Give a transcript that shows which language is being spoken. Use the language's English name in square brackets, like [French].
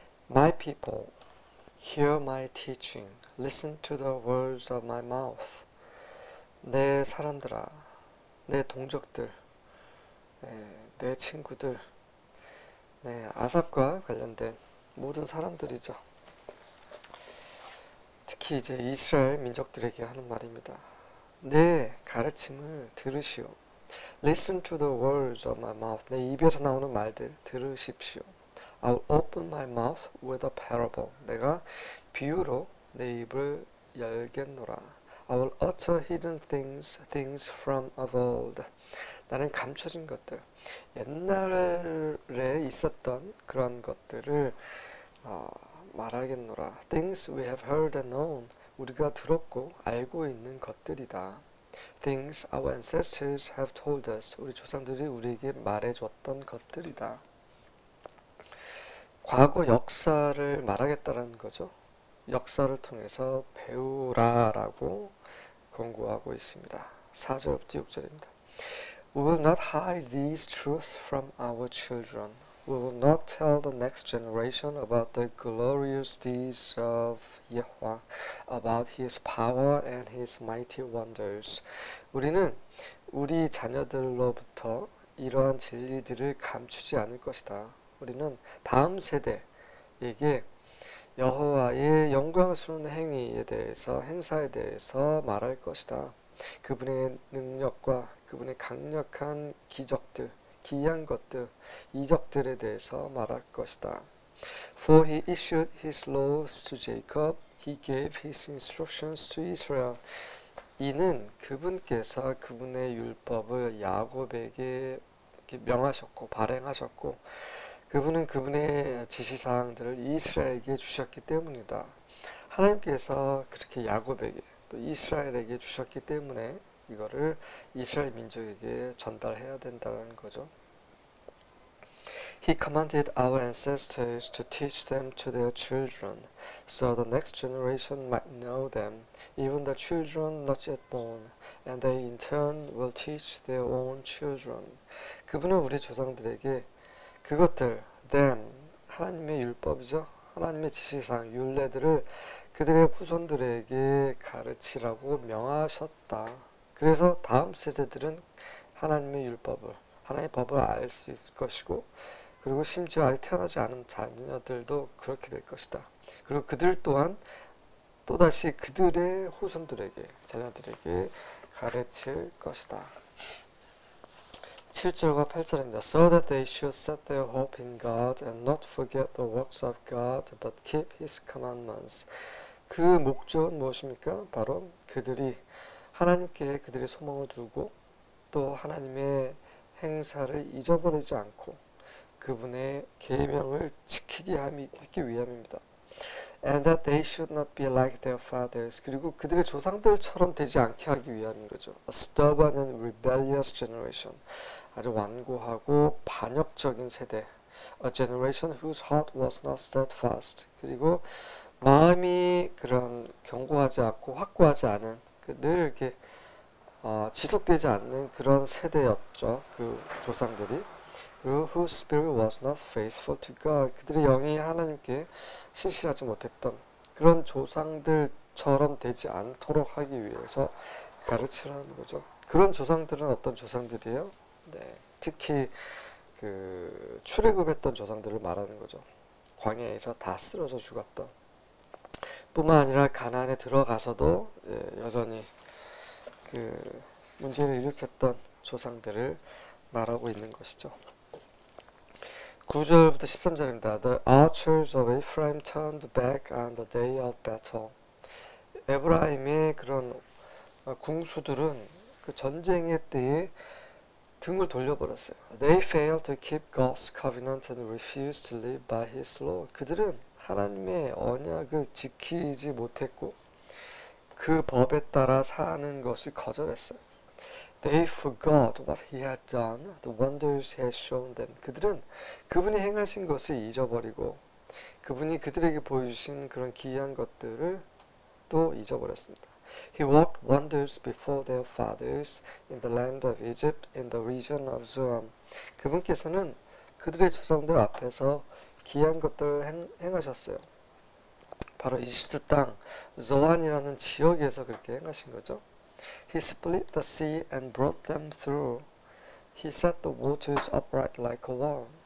[English] My people, hear my teaching. Listen to the words of my mouth. [Korean] 내 사람들아, 내 동족들, 내 친구들, 아삽과 관련된 모든 사람들이죠. 특히 이제 이스라엘 민족들에게 하는 말입니다. 내 가르침을 들으시오. [English] Listen to the words of my mouth. [Korean] 내 입에서 나오는 말들 들으십시오. [English] I'll open my mouth with a parable. [Korean] 내가 비유로 내 입을 열겠노라. [English] I will utter hidden things from of old. [Korean] 나는 감춰진 것들, 옛날에 있었던 그런 것들을 말하겠노라. [English] Things we have heard and known. [Korean] 우리가 들었고 알고 있는 것들이다. [English] Things our ancestors have told us. [Korean] 우리 조상들이 우리에게 말해줬던 것들이다. 과거 역사를 말하겠다는 거죠. 역사를 통해서 배우라라고 권고하고 있습니다. 4절부터 6절입니다. [English] We will not hide these truths from our children. We will not tell the next generation about the glorious deeds of Yahweh, about His power and His mighty wonders. [Korean] 우리는 우리 자녀들로부터 이러한 진리들을 감추지 않을 것이다. 우리는 다음 세대에게 여호와의 영광스러운 행사에 대해서 말할 것이다. 그분의 능력과 그분의 강력한 기적들, 기이한 것들, 이적들에 대해서 말할 것이다. [English] For he issued his laws to Jacob, he gave his instructions to Israel. [Korean] 이는 그분께서 그분의 율법을 야곱에게 명하셨고 발행하셨고 그분은 그분의 지시사항들을 이스라엘에게 주셨기 때문이다. 하나님께서 그렇게 야곱에게 또 이스라엘에게 주셨기 때문에 이거를 이스라엘 민족에게 전달해야 된다는 거죠. [English] He commanded our ancestors to teach them to their children, so the next generation might know them, even the children not yet born, and they in turn will teach their own children. [Korean] 그분은 우리 조상들에게 그것들, them, 하나님의 율법이죠. 하나님의 지시사항, 율례들을 그들의 후손들에게 가르치라고 명하셨다. 그래서 다음 세대들은 하나님의 율법을, 하나님의 법을 알 수 있을 것이고 그리고 심지어 아직 태어나지 않은 자녀들도 그렇게 될 것이다. 그리고 그들 또한 또다시 그들의 후손들에게, 자녀들에게 가르칠 것이다. 7절과 8절입니다. [English] So that they should set their hope in God and not forget the works of God, but keep His commandments. [Korean] 그 목적은 무엇입니까? 바로 그들이 하나님께 그들의 소망을 두고 또 하나님의 행사를 잊어버리지 않고 그분의 계명을 지키게 하기 위함입니다. [English] And that they should not be like their fathers. [Korean] 그리고 그들의 조상들처럼 되지 않게 하기 위함인 거죠. [English] A stubborn and rebellious generation. [Korean] 아주 완고하고 반역적인 세대. [English] A generation whose heart was not steadfast. [Korean] 그리고 마음이 그런 견고하지 않고 확고하지 않은 늘 이렇게 지속되지 않는 그런 세대였죠. 그 조상들이. 그리고 [English] whose spirit was not faithful to God. [Korean] 그들의 영이 하나님께 신실하지 못했던 그런 조상들처럼 되지 않도록 하기 위해서 가르치라는 거죠. 그런 조상들은 어떤 조상들이에요? 네, 특히 그 출애굽했던 조상들을 말하는 거죠. 광야에서 다 쓰러져 죽었던 뿐만 아니라 가나안에 들어가서도 여전히 그 문제를 일으켰던 조상들을 말하고 있는 것이죠. 9절부터 13절입니다. [English] The archers of Ephraim turned back on the day of battle. [Korean] 에브라임의 그런 궁수들은 그 전쟁의 때에 등을 돌려버렸어요. [English] They failed to keep God's covenant and refused to live by His law. [Korean] 그들은 하나님의 언약을 지키지 못했고 그 법에 따라 사는 것을 거절했어요. [English] They forgot what he had done, the wonders he had shown them. [Korean] 그들은 그분이 행하신 것을 잊어버리고 그분이 그들에게 보여주신 그런 기이한 것들을 또 잊어버렸습니다. [English] He worked wonders before their fathers in the land of Egypt, in the region of Zoan. [Korean] 그분께서는 그들의 조상들 앞에서 기이한 것들을 행하셨어요. 바로 이집트 땅 조안이라는 지역에서 그렇게 행하신 거죠. [English] He split the sea and brought them through. He set the waters upright like a wall.